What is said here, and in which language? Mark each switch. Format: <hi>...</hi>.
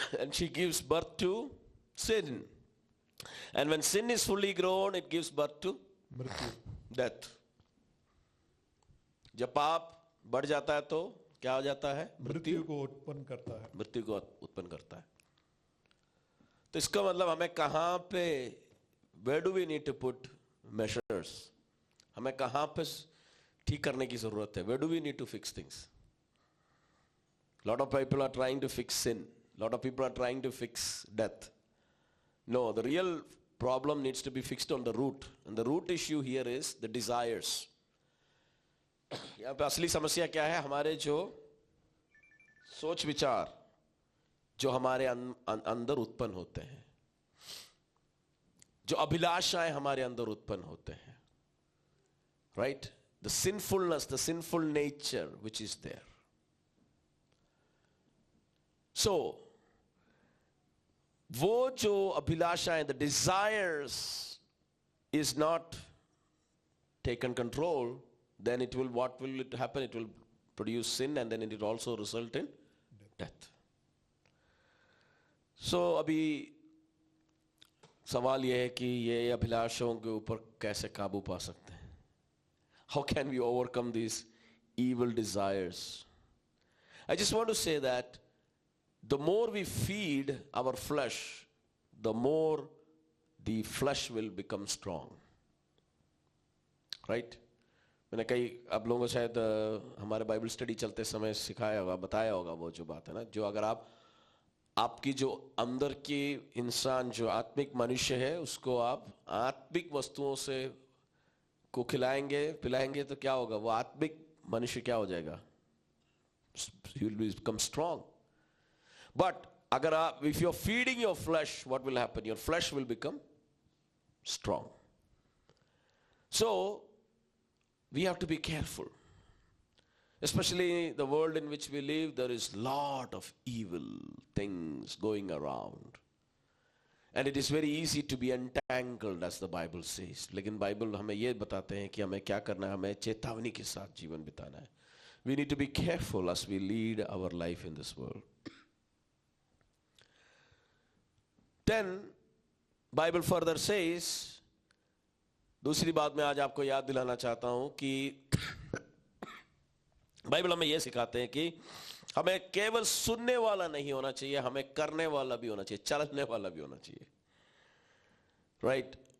<en>and she gives birth to sin. And when sin is fully grown, it gives birth to</en> <hi>मृत्यु,</hi> <en>death.</en> <hi>जब पाप बढ़ जाता है तो क्या हो जाता है? मृत्यु को उत्पन्न करता है। मृत्यु को उत्पन्न करता है। तो इसका मतलब हमें कहां पे,</hi> <en>where do we need to put measures?</en> <hi>हमें कहां पे ठीक करने की जरूरत है?</hi> <en>Where do we need to fix things? Lot of people are trying to fix sin. Lot of people are trying to fix death. No, the real problem needs to be fixed on the root. And the root issue here is the desires.</en> <hi>यहाँ पे असली समस्या क्या है? हमारे जो सोच विचार जो हमारे अंदर उत्पन्न होते हैं, जो अभिलाषाएं हमारे अंदर उत्पन्न होते हैं, right?</hi> <en>The sinfulness, the sinful nature which is there. So,</en> <hi>वो जो अभिलाषाएं,</hi> <en>the desires is not taken control, then it will, what will it happen? It will produce sin, and then it will also result in death.</en> <hi>So अभी सवाल ये है कि ये अभिलाषाओं के ऊपर कैसे काबू पा सकते हैं?</hi> <en>How can we overcome these evil desires? I just want to say that the more we feed our flesh, the more the flesh will become strong. Right?</en> <hi>मैंने कई आप लोगों को शायद हमारे बाइबल स्टडी चलते समय सिखाया होगा, बताया होगा वो जो बात है ना, जो अगर आपकी जो अंदर की इंसान जो आत्मिक मनुष्य है उसको आप आत्मिक वस्तुओं से को खिलाएंगे पिलाएंगे तो क्या होगा? वो आत्मिक मनुष्य क्या हो जाएगा?</hi> <en>He will become strong. But</en> <hi>अगर आप,</hi> <en>if you are feeding your flesh, what will happen? Your flesh will become strong. So we have to be careful. Especially the world in which we live, there is lot of evil things going around. And it is very easy to be entangled, as the Bible says.</en> <hi>लेकिन Bible हमें ये बताते हैं कि हमें क्या करना है, हमें चेतावनी के साथ जीवन बिताना है.</hi> <en>We need to be careful as we lead our life in this world. Then, Bible further says,</en> <hi>दूसरी बात मैं आज आपको याद दिलाना चाहता हूं कि बाइबल हमें यह सिखाते हैं कि हमें केवल सुनने वाला नहीं होना चाहिए, हमें करने वाला भी होना चाहिए, चलने वाला भी होना चाहिए. राइट?</hi>